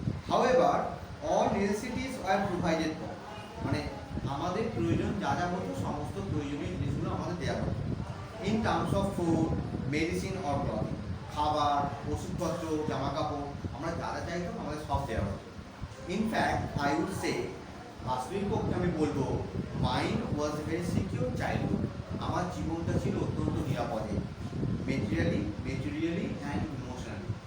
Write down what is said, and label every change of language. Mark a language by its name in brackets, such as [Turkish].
[English] However, all necessities are provided for. [Bangla] মানে আমাদের প্রয়োজন যা হতো সমস্ত প্রয়োজনীয় জিনিসগুলো আমাদের দেওয়া হতো। [English] in terms of food, medicine or clothing. [Bangla] খাবার, ওষুধপত্র, জামা কাপড়, আমরা যা চাইতাম আমাদের সব দেওয়া হতো। [English] in fact I would say, [Bangla] বাস্তবিক পক্ষে আমি বলবো, [English] Mind was a very secure childhood. [Bangla] আমার জীবনটা ছিল অত্যন্ত নিরাপদে, [English] Materially and emotionally.